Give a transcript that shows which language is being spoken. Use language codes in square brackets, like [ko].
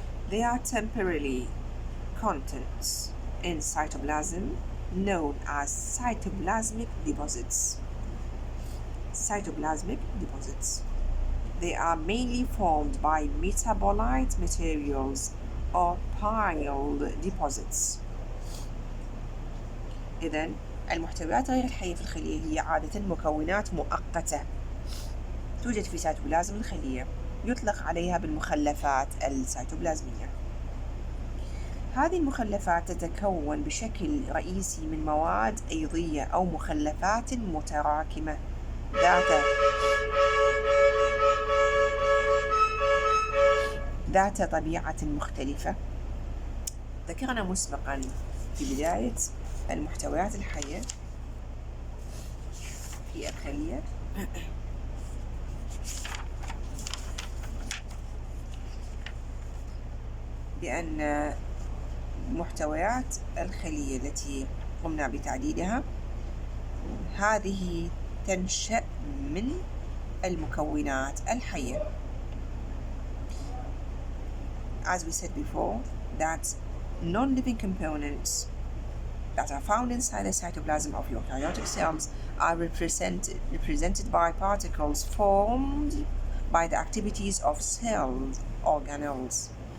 [en] They are temporary contents in cytoplasm known as cytoplasmic deposits. Cytoplasmic deposits. They are mainly formed by metabolite materials or piled deposits. [ar] إذن المحتويات غير الحية في الخلية هي عادة مكونات مؤقتة توجد في سيتوبلازم الخلية، يطلق عليها بالمخلفات السيتوبلازمية. هذه المخلفات تتكون بشكل رئيسي من مواد أيضية أو مخلفات متراكمة ذات طبيعة مختلفة. ذكرنا مسبقا في بداية المحتويات الحية في الخلية بأن محتويات الخلية التي قمنا بتعديدها هذه تنشأ من المكونات الحية. [en] As we said before, that non-living components that are found inside the cytoplasm of eukaryotic cells are represented by particles formed by the activities of cell organelles.